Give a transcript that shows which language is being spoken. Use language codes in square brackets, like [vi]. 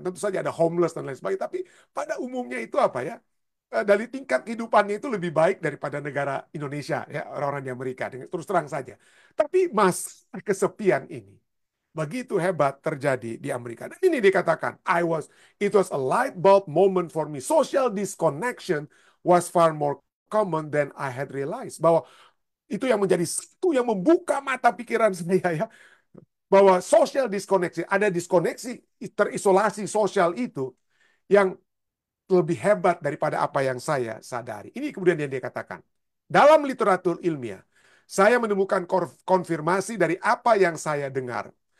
[id] Tentu saja ada homeless dan lain sebagainya, tapi pada umumnya itu apa ya? Dari tingkat kehidupannya itu lebih baik daripada negara Indonesia ya orang-orang di Amerika terus terang saja. Tapi masalah kesepian ini begitu hebat terjadi di Amerika. Dan ini dikatakan [en] it was a light bulb moment for me. Social disconnection was far more common than I had realized. [id] Bahwa itu yang menjadi satu yang membuka mata pikiran saya ya. Bahwa [en] social disconnection, [id] ada diskoneksi, terisolasi sosial itu yang lebih hebat daripada apa yang saya sadari. Ini kemudian yang dia katakan. Dalam literatur ilmiah, saya menemukan konfirmasi dari apa yang saya dengar.